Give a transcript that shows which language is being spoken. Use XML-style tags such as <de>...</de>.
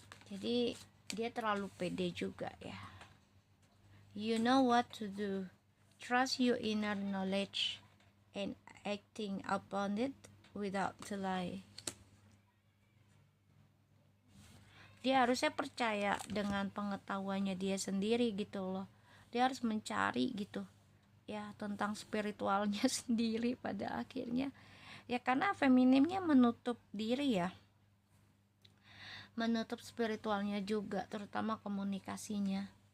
<id>Jadi dia terlalu pede juga ya.</id> <en>You know what to do, trust your inner knowledge and acting upon it without delay.</en> <id>Dia harusnya percaya dengan pengetahuannya dia sendiri gitu loh. Dia harus mencari gitu ya tentang spiritualnya sendiri pada akhirnya. Ya karena feminimnya menutup diri ya. Menutup spiritualnya juga, terutama komunikasinya.</id>